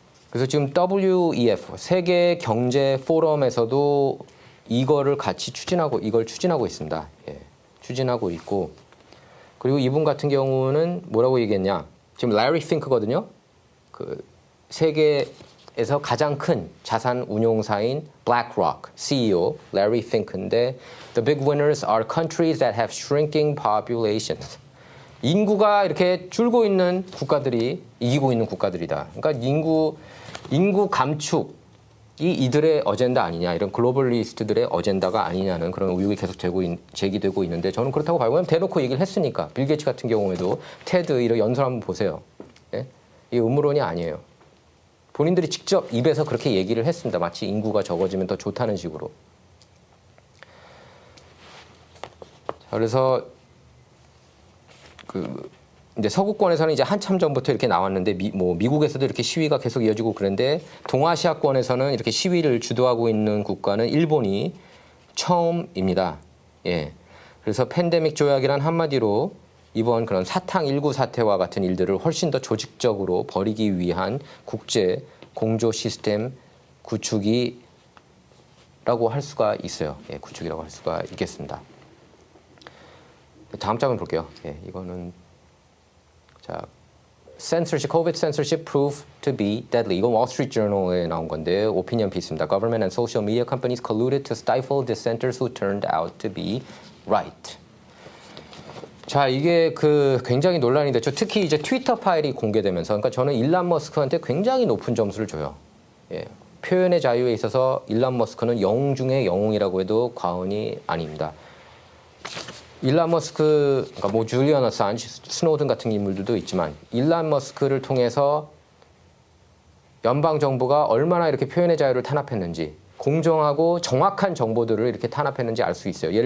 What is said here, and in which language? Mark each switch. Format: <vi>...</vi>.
<ko>그래서 지금 WEF, 세계 경제 포럼에서도 이걸 추진하고 있습니다. 예, 추진하고 있고. 그리고 이분 같은 경우는 뭐라고 얘기했냐. 지금 Larry Fink거든요. 그 세계에서 가장 큰 자산 운용사인 BlackRock CEO Larry Fink인데</ko> <en>The big winners are countries that have shrinking populations.</en> <ko>인구가 이렇게 줄고 있는 국가들이 이기고 있는 국가들이다. 그러니까 인구 감축이 이들의 어젠다 아니냐, 이런 글로벌리스트들의 어젠다가 아니냐는 그런 의혹이 계속 제기되고 있는데 저는 그렇다고 봐요. 왜냐면 대놓고 얘기를 했으니까. 빌 게이츠 같은 경우에도 테드 이런 연설 한번 보세요. 예? 이게 음모론이 아니에요. 본인들이 직접 입에서 그렇게 얘기를 했습니다. 마치 인구가 적어지면 더 좋다는 식으로. 자, 그래서 이제 서구권에서는 이제 한참 전부터 이렇게 나왔는데 미국에서도 이렇게 시위가 계속 이어지고 그런데 동아시아권에서는 이렇게 시위를 주도하고 있는 국가는 일본이 처음입니다. 예. 그래서 팬데믹 조약이란 한마디로 이번 그런 사탕19 사태와 같은 일들을 훨씬 더 조직적으로 벌이기 위한 국제 공조 시스템 구축이라고 할 수가 있어요. 예, 구축이라고 할 수가 있겠습니다. 다음 장면 볼게요. 예, 이거는 자,</ko> <en>COVID censorship proved to be deadly.</en> <ko>이건 월스트리트 저널에 나온 건데 오피니언 피스입니다.</ko> <en>Government and social media companies colluded to stifle dissenters who turned out to be right.</en> <ko>자, 이게 굉장히 논란이 됐죠. 특히 이제 트위터 파일이 공개되면서, 그러니까 저는 일론 머스크한테 굉장히 높은 점수를 줘요. 예, 표현의 자유에 있어서 일론 머스크는 영웅 중에 영웅이라고 해도 과언이 아닙니다. 일론 머스크, 그러니까 뭐 줄리언 어산지, 스노든 같은 인물들도 있지만 일론 머스크를 통해서 연방 정부가 얼마나 이렇게 표현의 자유를 탄압했는지, 공정하고 정확한 정보들을 이렇게 탄압했는지 알 수 있어요.</ko>